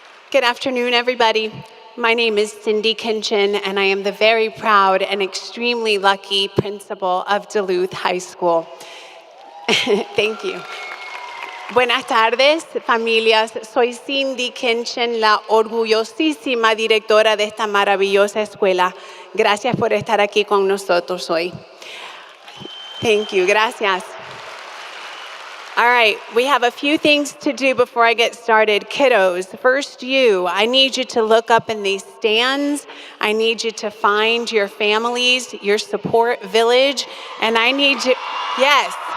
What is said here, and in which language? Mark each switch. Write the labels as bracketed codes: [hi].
[en] Good afternoon, everybody. My name is Cindy Kinchin, and I am the very proud and extremely lucky principal of Duluth High School. Thank you. [es] Buenas tardes, familias. Soy Cindy Kinchin, la orgullosísima directora de esta maravillosa escuela. Gracias por estar aquí con nosotros hoy. [en] Thank you. Gracias. All right, we have a few things to do before I get started. Kiddos, first I need you to look up in these stands. I need you to find your families, your support village, and I need you, yes.